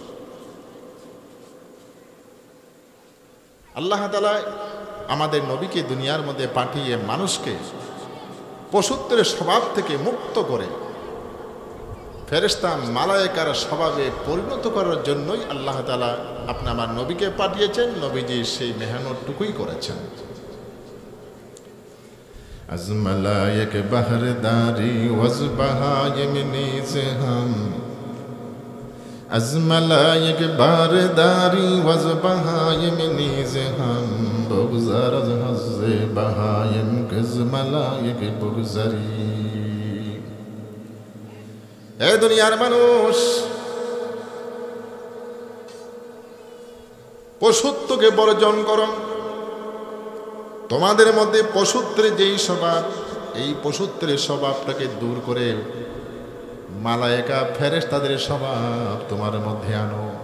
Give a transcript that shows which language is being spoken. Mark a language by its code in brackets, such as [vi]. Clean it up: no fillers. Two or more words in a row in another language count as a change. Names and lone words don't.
[bn] আল্লাহ তাআলা আমাদের নবীকে দুনিয়ার মধ্যে পাঠিয়ে মানুষকে পশুত্বের স্বভাব থেকে মুক্ত করে ফেরেশতা মালায়েকার স্বভাবে পরিণত করার জন্যই আল্লাহ তাআলা আমার নবীকে পাঠিয়েছেন। নবীজি সেই মেহনতটুকুই করেছেন। [fa] از ملائک بہرداری وز بہائم نیز ہم، از ملائک بہرداری وز بہائم نیز ہم، بگذر از حظ بہائم کز ملائک بگذری۔ [bn] اے দুনিয়ার মানুষ, পশুত্বকে বর্জন করো। তোমাদের মধ্যে পশুত্বের যেই স্বভাব, এই পশুত্বের স্বভাবটাকে দূর করে মালায়েকা ফেরেশতাদের স্বভাব তোমার মধ্যে আনো।